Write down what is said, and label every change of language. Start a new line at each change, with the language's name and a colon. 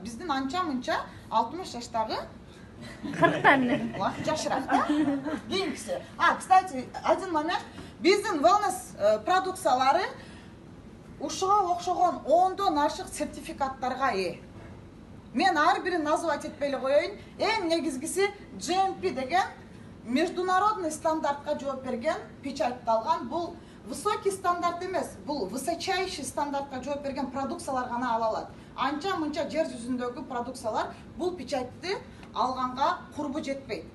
Kyrgyz: Биздин анча-мынча 60 жаштагы 40тан жашыраак да. Кийинкиси.
Russian: Кстати, один момент.
Kyrgyz: Биздин wellness продукциялары ушуга окшогон 10дон ашык сертификаттарга ээ. Мен ар бирин называть этпей эле коеюн. Эң негизгиси GMP деген международный стандартка жооп берген, печатталган. Бул высокий стандарт эмес, бул высочайший стандартка жооп берген продукциялар гана ала алат. Анча-мынча жер жүзүндөгү продукциялар бул печатты алганга курбу жетпейт.